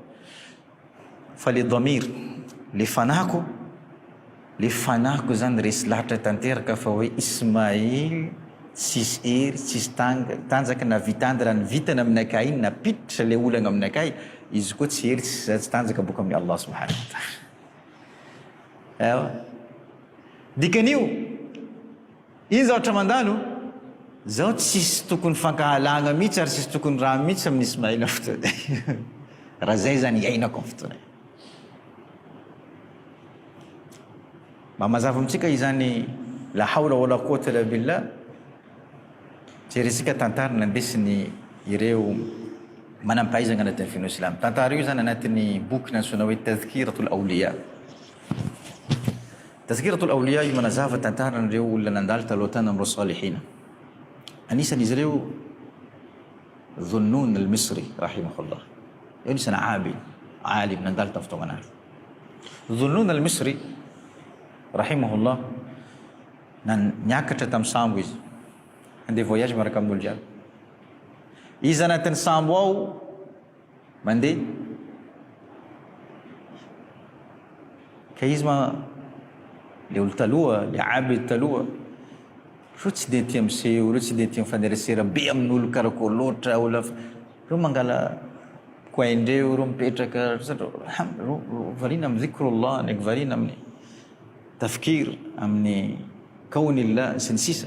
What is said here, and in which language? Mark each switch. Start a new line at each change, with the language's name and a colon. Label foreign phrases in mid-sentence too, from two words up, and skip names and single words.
Malagasy: Fa le dhamir, le fanako zany resy lahatra tanteraka fa hoe Ismail tsisy hery, tsisy tanjaka na vitandra ny vitana aminakay iny napiditra le olana aminakay, izy koa tsy hery tsy tanjaka boka amin'ny
Arabic: الله سبحانه وتعالى.
Malagasy: Ewa. Dikan'io, iny zao ohatra mandalo, zao tsisy tokony fankahalagna mihitsy ary tsisy tokony raha mihitsy amin'ny Ismail fotoana. Raha zay zany iainako amin'ny fotoana. Mba mazava amitsika izany
Arabic: لا حول ولا قوة إلا بالله.
Malagasy: Jeresika tantara nandesiny ireo manampahaizana anatin'ny fino Islam. Tantara io zany anatin'ny boky nantsona hoe Tadhkiratul Awliya. Tadhkiratul Awliya io manazava tantara n'ireo olona nandalo taloha tany amin'ireo salihina. Anisan'izy ireo Dhunnun al-Misri rahimahullah. Io anisany alim nandalo tamin'ny fotoana anazy. Dhunnun al-Misri rahimahullah niakatra tamin'ny sambo izy. Andeha voyage miaraka amin'olo jiaby. Izy anatin'ny sambo ao mandeha. Ka izy le olo taloha, le abid taloha, ro tsy de tia miseho, ro tsy de tia mifanerasera be amin'olo karakôry loatra, ro mangala coin-dreo, ro mipetraka, ro variana amin'ny dhikrullah, ndraiky variana amin'ny tafkir, amin'ny kaunillah sy ny sisa.